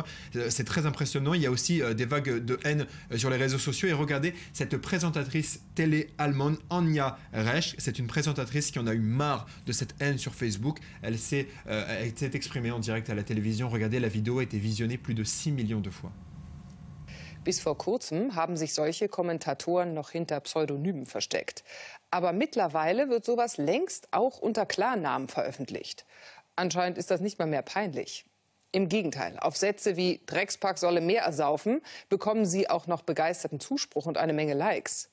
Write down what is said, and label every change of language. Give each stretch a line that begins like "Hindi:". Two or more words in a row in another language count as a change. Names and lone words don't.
French: C'est très impressionnant. Il y a aussi des vagues de haine sur les réseaux sociaux. Et regardez cette présentatrice télé allemande, Anja Resch. C'est une présentatrice qui en a eu marre de cette haine sur Facebook. Elle s'est exprimée en direct à la télévision. Regardez, la vidéo a été visionnée plus de 6 millions de fois.
German: Bis vor kurzem haben sich solche Kommentatoren noch hinter Pseudonymen versteckt. Aber mittlerweile wird sowas längst auch unter Klarnamen veröffentlicht. Anscheinend ist das nicht mal mehr peinlich. Im Gegenteil, auf Sätze wie Dreckspack solle mehr ersaufen, bekommen sie auch noch begeisterten Zuspruch und eine Menge Likes.